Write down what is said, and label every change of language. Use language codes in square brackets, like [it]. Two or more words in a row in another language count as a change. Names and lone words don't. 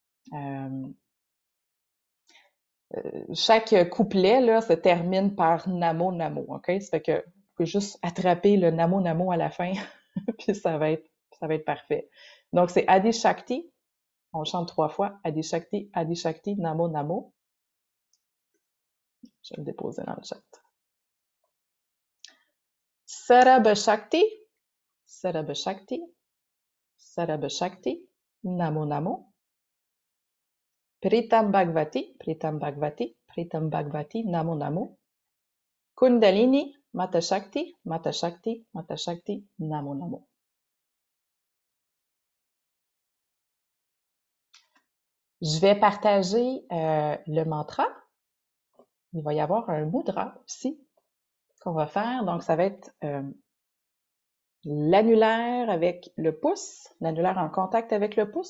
[fr] Chaque couplet là, se termine par [sa] नमो नमो, [fr] OK? Ça fait que vous pouvez juste attraper le [sa] नमो नमो [fr] à la fin, puis ça va être parfait. Donc, c'est Adi Shakti. On chante 3 fois. [sa] आदि शक्ति, नमो नमो. [fr] Je vais le déposer dans le chat. [sa] सरब शक्ति, सरब शक्ति, सरब शक्ति, नमो नमो. प्रितम भगवती, प्रितम भगवती, प्रितम भगवती, नमो नमो. कुण्डलिनी, माता शक्ति, माता शक्ति, माता शक्ति, नमो नमो. [fr] Je vais partager le mantra. Il va y avoir un mudra aussi qu'on va faire. Donc, ça va être l'annulaire avec le pouce, l'annulaire en contact avec le pouce.